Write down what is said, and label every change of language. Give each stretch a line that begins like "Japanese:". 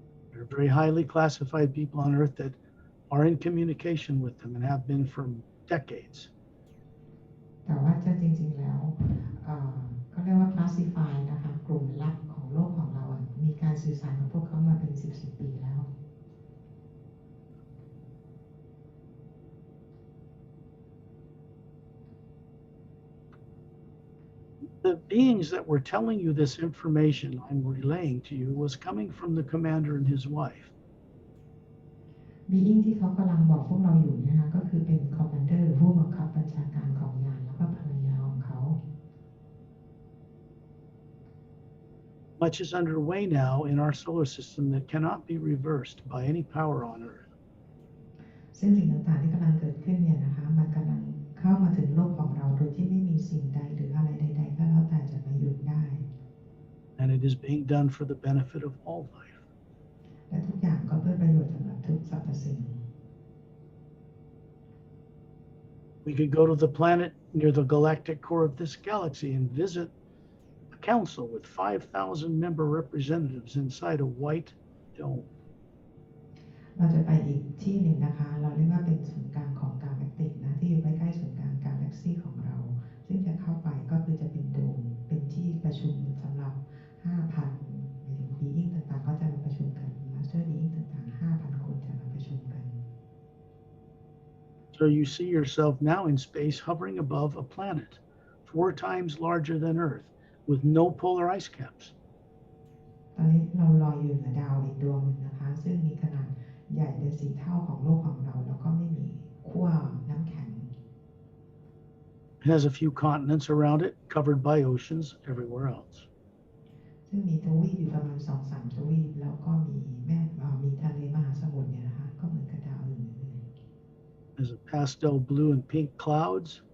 English: There are very highly classified people on Earth that are in communication with them and have been for decades.
Thai: แต่ว่าจะจริงๆแล้วเขาเรียกว่า classify นะคะกลุ่มลับของโลกของเรามีการสื่อสารกับพวกเขามาเป็น10 ปีแล้ว
English: The beings that were telling you this information I'm relaying to you was coming from the commander and his wife.
Thai: being ที่เขากำลังบอกพวกเราอยู่นะคะก็คือเป็นคอมมานเดอร์ผู้บังคับบัญชาการของยานแล้วก็ภรรยาของเขา
English: Much is underway now in our solar system that cannot be reversed by any power on Earth.
Thai: ซึ่งสิ่งต่างๆที่กำลังเกิดขึ้นเนี่ยนะคะมันกำลังเข้ามาถึงโลกของเราโดยที่ไม่มีสิ่งใดหรืออะไรใดๆก็แล้วแต่จะมาหยุดได้
English: And it is being done for the benefit of all life.
Thai: และทุกอย่างก็เพื่อประโยชน์สำหรับทุกสรรพสิ่ง
English: We could go to the planet near the galactic core of this galaxy and visit a council with 5,000 member representatives inside a white dome.
Thai: เราจะไปอีกที่หนึ่งนะคะเราเรียกว่าเป็นศูนย์กลางของกาแล็กติกนะที่อยู่ใกล้ๆศูนย์กลางกาแล็กซี่ของเราซึ่งจะเข้าไปก็คือจะเป็นโดมเป็นที่ประชุมสำหรับ 5,000 being ต่างๆก็จะมาประชุมกัน Master being ต่างๆ 5,000 คนจะมาประชุมกัน
English: So you see yourself now in space hovering above a planet 4 times larger than Earth with no polar ice caps.
Thai: ตอนนี้เราลอยอยู่เหนือดาวอีกดวงหนึ่งนะคะซึ่งมีขนาดใหญ่เป็น4 เท่าของโลกของเราแล้วก็ไม่มีขั้วน้ำแข็ง
English: It has a few continents around it, covered by oceans everywhere else.
Thai: ซึ่งมีทวีปอยู่ประมาณ 2-3 ทวีปแล้วก็มีทะเลมหาสมุทรเนี่ยนะคะก็เหมือนกับดาวอื่นเลย
English: There's a pastel blue and pink clouds.